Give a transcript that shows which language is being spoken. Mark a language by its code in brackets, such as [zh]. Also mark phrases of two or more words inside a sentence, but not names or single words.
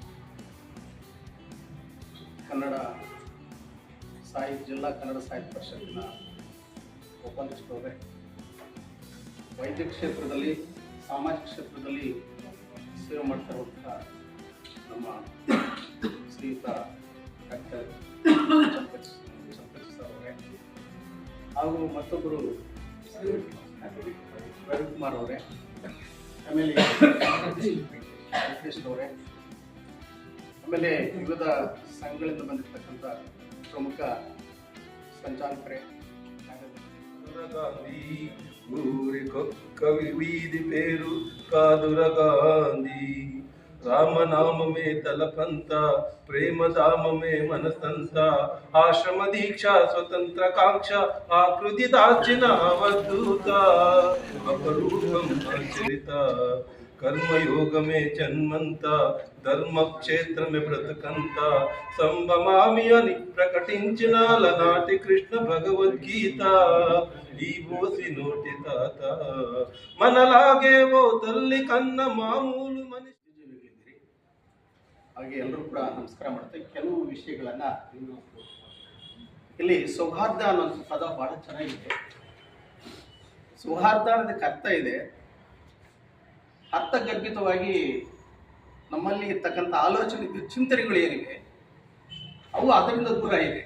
[kn] ಕನ್ನಡ ಸಾಹಿತ್ಯ ಜಿಲ್ಲಾ ಕನ್ನಡ ಸಾಹಿತ್ಯ ಪರಿಷತ್ತಿನ ಉಪಾಧ್ಯಕ್ಷರವರೇ, ವೈದ್ಯ ಕ್ಷೇತ್ರದಲ್ಲಿ ಸಾಮಾಜಿಕ ಕ್ಷೇತ್ರದಲ್ಲಿ ಸೇವೆ ಮಾಡ್ತಾ ಇರುವಂಥ ನಮ್ಮ ಶ್ರೀಯುತ ಡಾಕ್ಟರ್ ಚಂಪೇಶ್ ಅವರೇ, ಹಾಗೂ ಮತ್ತೊಬ್ಬರು ರವಿಕುಮಾರ್ ಅವರೇ, ಆಮೇಲೆ ವೆಂಕಟೇಶ್ವರವರೇ, ಆಮೇಲೆ ವಿವಿಧ ಸಂಘಗಳಿಂದ ಬಂದಿರತಕ್ಕಂಥ ಪ್ರಮುಖ ಸಂಚಾಲಕರೇ, [te] గాంధీ ఊరికొక్క వీధి పేరు కాదుర గాంధీ. రామనామమే తలపంత, ప్రేమధామమే మనసంత, ఆశ్రమ దీక్ష స్వతంత్ర కాంక్ష ఆకృతి దాచిన అవధూత, అపరూపం చరిత. కర్మయోగమే జన్మంత, ధర్మక్షేత్రమే బ్రతుకంత, సంభమామి అని ప్రకటించిన అలనాటి కృష్ణ భగవద్గీత. ఈ బోసి నోటి తాత మనలాగే ఓ తల్లి కన్న మామూలు మనిషి. [kn] ಹಾಗೆ ಎಲ್ಲರೂ ಕೂಡ ನಮಸ್ಕಾರ ಮಾಡ್ತೇವೆ. ಕೆಲವು ವಿಷಯಗಳನ್ನ ಇಲ್ಲಿ ಸೌಹಾರ್ದ ಅನ್ನೋ ಪದ ಬಹಳ ಚೆನ್ನಾಗಿದೆ. ಸೌಹಾರ್ದ ಅನ್ನೋದಕ್ಕೆ ಅರ್ಥ ಇದೆ. ಅರ್ಥಗರ್ಭಿತವಾಗಿ ನಮ್ಮಲ್ಲಿ ಇರ್ತಕ್ಕಂಥ ಆಲೋಚನೆ ಚಿಂತನೆಗಳು ಏನಿವೆ ಅವು ಅದರಿಂದ ದೂರ ಇದೆ.